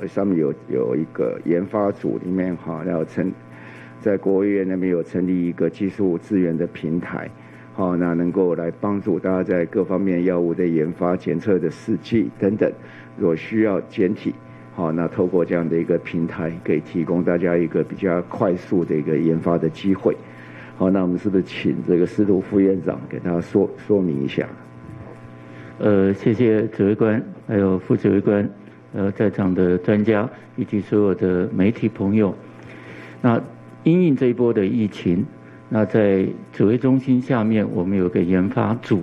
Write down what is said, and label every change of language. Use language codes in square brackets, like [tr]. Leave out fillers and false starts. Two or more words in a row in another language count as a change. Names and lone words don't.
[zh] 上面有一個研發組裡面要在國務院那邊有成立一個技術資源的平台那能夠來幫助大家在各方面藥物的研發、檢測的試劑等等，若需要檢體那透過這樣的一個平台，可以提供大家一個比較快速的一個研發的機會。好，那我們是不是請這個司徒副院長給大家說明一下？谢谢指挥官，还有副指挥官，在场的专家以及所有的媒体朋友。那因应这一波的疫情，那在指挥中心下面，我们有个研发组。